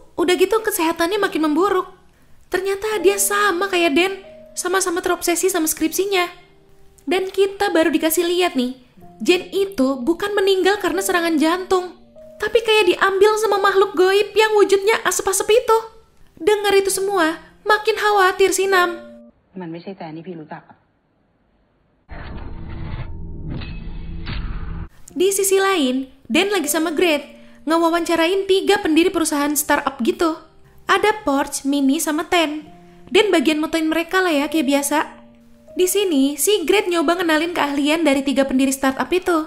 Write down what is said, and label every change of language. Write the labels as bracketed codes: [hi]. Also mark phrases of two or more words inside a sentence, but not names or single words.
[id] Udah gitu kesehatannya makin memburuk. Ternyata dia sama kayak Dan. Sama-sama terobsesi sama skripsinya. Dan kita baru dikasih lihat nih. Jen itu bukan meninggal karena serangan jantung. Tapi kayak diambil sama makhluk goib yang wujudnya asap-asap itu. Dengar itu semua, makin khawatir si Nam. [th] มันไม่ใช่แฟนที่พี่รู้จักอะ [id] Di sisi lain, Dan lagi sama Great, ngewawancarain 3 pendiri perusahaan startup gitu. Ada Porsche, Mini, sama Ten. Dan bagian motoin mereka lah ya kayak biasa. Di sini, si Great nyoba ngenalin keahlian dari 3 pendiri startup itu.